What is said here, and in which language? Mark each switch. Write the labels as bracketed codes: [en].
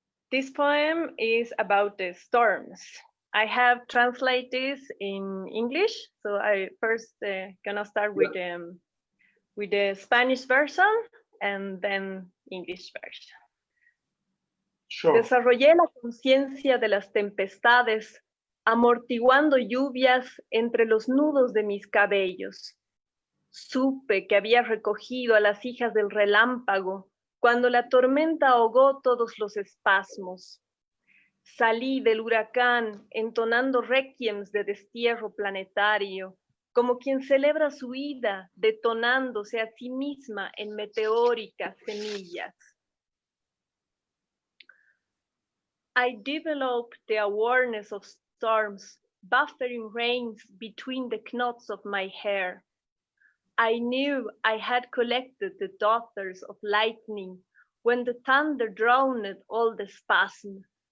[en] This poem is about the storms. I have translated this in English, so I first gonna start with the Spanish version and then English version. Sure. [es] Desarrollé la conciencia de las tempestades amortiguando lluvias entre los nudos de mis cabellos. Supe que había recogido a las hijas del relámpago cuando la tormenta ahogó todos los espasmos. Salí del huracán entonando requiems de destierro planetario, como quien celebra su ida, detonándose a sí misma en meteóricas semillas. [en] I developed the awareness of storms, buffering rains between the knots of my hair. I knew I had collected the daughters of lightning when the thunder drowned all the spasm.